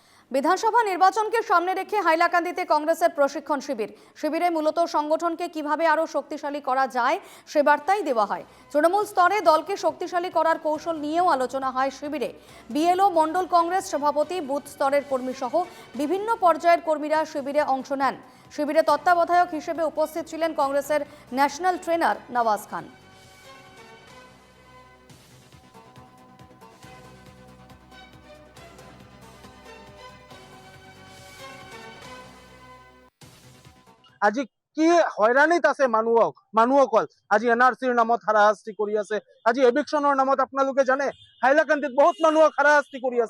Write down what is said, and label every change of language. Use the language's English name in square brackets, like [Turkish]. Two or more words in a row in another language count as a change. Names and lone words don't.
[Bangla] বিধানসভা নির্বাচনকে সামনে রেখে হাইলাকান্দিতে কংগ্রেসের প্রশিক্ষণ শিবিরে মূলত সংগঠনকে কিভাবে আরো শক্তিশালী করা যায় সে বার্তাই দেওয়া হয়। তৃণমূল স্তরে দলকে শক্তিশালী করার কৌশল নিয়েও আলোচনা হয় শিবিরে। বিএলও মণ্ডল কংগ্রেস সভাপতি, বুথ স্তরের কর্মী সহ বিভিন্ন পর্যায়ের কর্মীরা শিবিরে অংশ নেন। শিবিরে তত্ত্বাবধায়ক হিসেবে উপস্থিত ছিলেন কংগ্রেসের ন্যাশনাল ট্রেনার নওয়াজ খান। [Assamese] আজি কি হয়রানিত আছে মানুহসকল আজি এনআৰচিৰ নামত হাৰাশাস্তি কৰি আছে, আজি এভিকশ্যনৰ নামত আপোনালোকে জানে হাইলাকান্দিত বহুত মানুহক হাৰাশাস্তি কৰি আছে।